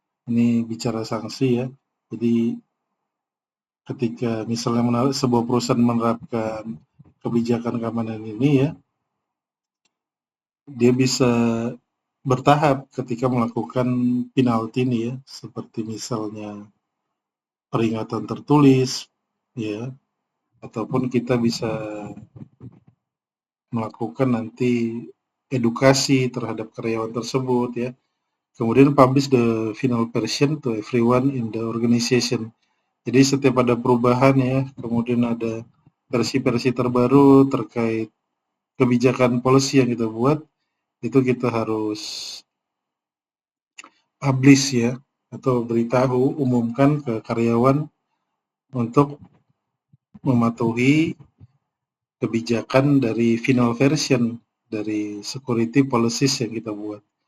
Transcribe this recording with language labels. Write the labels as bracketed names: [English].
[Indonesian] Ini bicara sanksi ya. Jadi ketika misalnya sebuah perusahaan menerapkan kebijakan keamanan ini ya, dia bisa bertahap ketika melakukan penalti ini ya, seperti misalnya peringatan tertulis ya, ataupun kita bisa melakukan nanti edukasi terhadap karyawan tersebut ya. Kemudian [English] publish the final version to everyone in the organization. [Indonesian] Jadi setiap ada perubahan ya, kemudian ada versi-versi terbaru terkait kebijakan policy yang kita buat, itu kita harus publish ya, atau beritahu, umumkan ke karyawan untuk mematuhi kebijakan dari [English] final version [Indonesian] dari [English] security policies [Indonesian] yang kita buat.